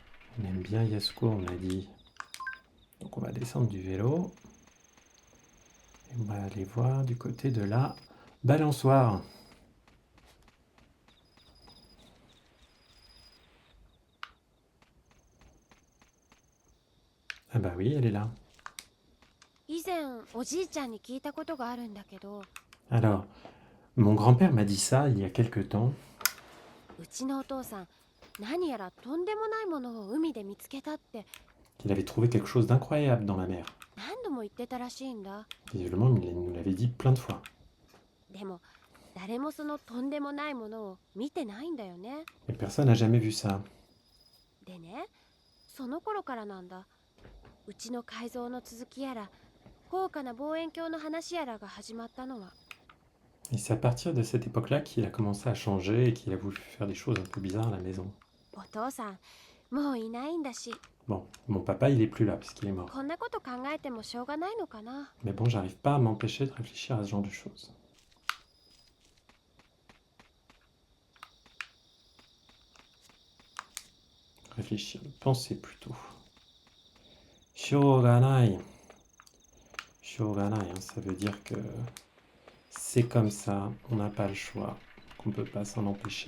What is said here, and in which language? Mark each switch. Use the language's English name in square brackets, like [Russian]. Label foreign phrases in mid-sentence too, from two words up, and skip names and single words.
[French] On aime bien Yasuko, on a dit. Donc on va descendre du vélo. Et on va aller voir du côté de la balançoire. Ah bah oui, elle est là. [Japanese] 以前おじいちゃんに聞いたことがあるんだけど、 [French] Alors, mon grand-père m'a dit ça il y a quelque temps. [Japanese] うちのお父さん何やらとんでもないものを海で見つけたって [French] Qu'il avait trouvé quelque chose d'incroyable dans la mer. [Japanese] 何度も言ってたらしいんだ。 [French] Visiblement, il nous l'avait dit plein de fois. [Japanese] でも誰もそのとんでもないものを見てないんだよね。 [French] Mais personne n'a jamais vu ça. [Japanese] でね、その頃からなんだ。うちの改造の続きやら高価な望遠鏡の話やらが始まったのは。 [French] Et c'est à partir de cette époque-là qu'il a commencé à changer et qu'il a voulu faire des choses un peu bizarres à la maison. [Japanese] お父さんもういないんだし、 [French] Bon, mon papa, il est plus là parce qu'il est mort. [Japanese] こんなこと考えてもしょうがないのかな。 [French] Mais bon, j'arrive pas à m'empêcher de réfléchir à ce genre de choses. Réfléchir, penser plutôt. Shoganai. Shoganai, hein, ça veut dire que c'est comme ça, on n'a pas le choix, qu'on peut pas s'en empêcher.